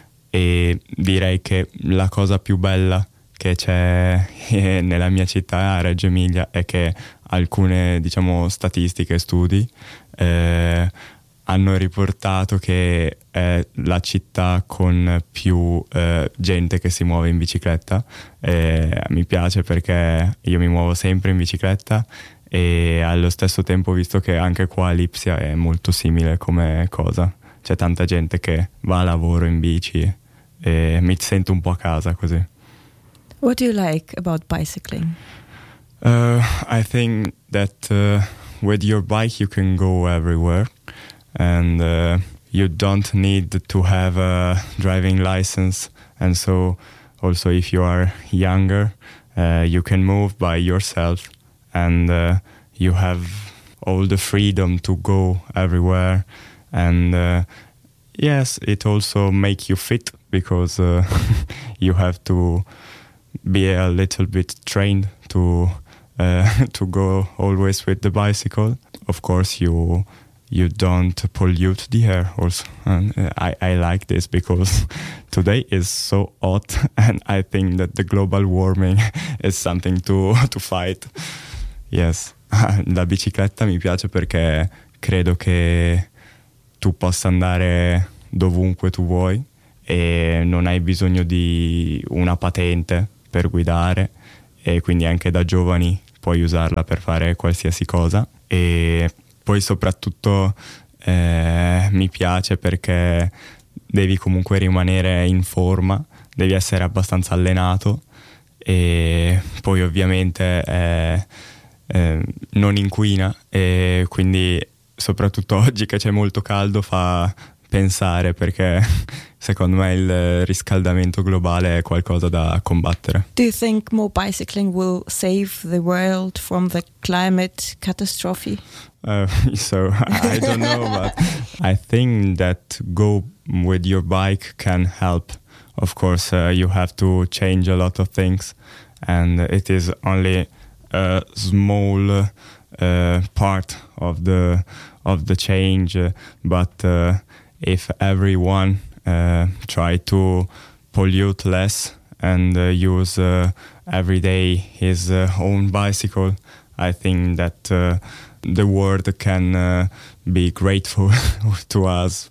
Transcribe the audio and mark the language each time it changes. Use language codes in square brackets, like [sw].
[it] e direi che la cosa più bella che c'è nella mia città, a Reggio Emilia, è che alcune, diciamo, statistiche e studi hanno riportato che è la città con più gente che si muove in bicicletta. Mi piace, perché io mi muovo sempre in bicicletta, e allo stesso tempo, visto che anche qua a Lipsia è molto simile come cosa, c'è tanta gente che va a lavoro in bici e mi sento un po' a casa così. [en] What do you like about bicycling? I think that with your bike you can go everywhere, and you don't need to have a driving license, and so also if you are younger you can move by yourself, and you have all the freedom to go everywhere. And yes, it also makes you fit, because you have to be a little bit trained to go always with the bicycle. Of course, you don't pollute the air also. And I like this, because today is so hot, and I think that the global warming is something to fight. Yes, [it] la bicicletta mi piace perché credo che tu possa andare dovunque tu vuoi e non hai bisogno di una patente per guidare, e quindi anche da giovani puoi usarla per fare qualsiasi cosa. E poi soprattutto mi piace perché devi comunque rimanere in forma, devi essere abbastanza allenato, e poi ovviamente non inquina, e quindi soprattutto oggi che c'è molto caldo fa pensare, perché secondo me il riscaldamento globale è qualcosa da combattere. [en] Do you think more bicycling will save the world from the climate catastrophe? So I don't know, but I think that go with your bike can help. Of course, you have to change a lot of things, and it is only a small part of the change, but if everyone try to pollute less and use every day his own bicycle, I think that the world can be grateful to us.